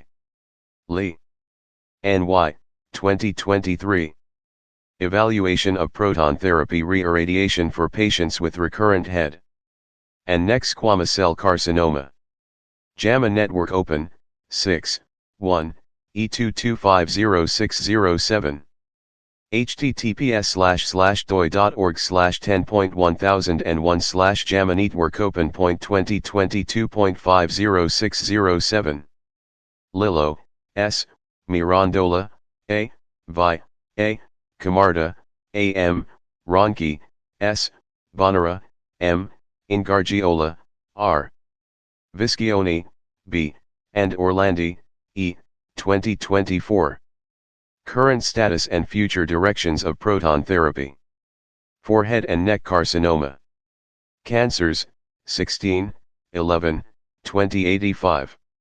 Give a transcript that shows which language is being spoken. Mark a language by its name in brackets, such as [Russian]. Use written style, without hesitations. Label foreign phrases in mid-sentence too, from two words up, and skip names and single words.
[English] Lee. N.Y., 2023. Evaluation of proton therapy reirradiation for patients with recurrent head and neck squamous cell carcinoma. JAMA Network Open, 6, 1, E2250607. https://doi.org/10.1001/JAMA-networkopen.2022.506007. Lillo, S., Mirandola, A., Vi, A., Camarda, A. M., Ronchi, S., Bonera, M., Ingargiola, R. Viscioni, B., and Orlandi, E., 2024. Current status and future directions of proton therapy for head and neck carcinoma. Cancers, 16, 11, 2085.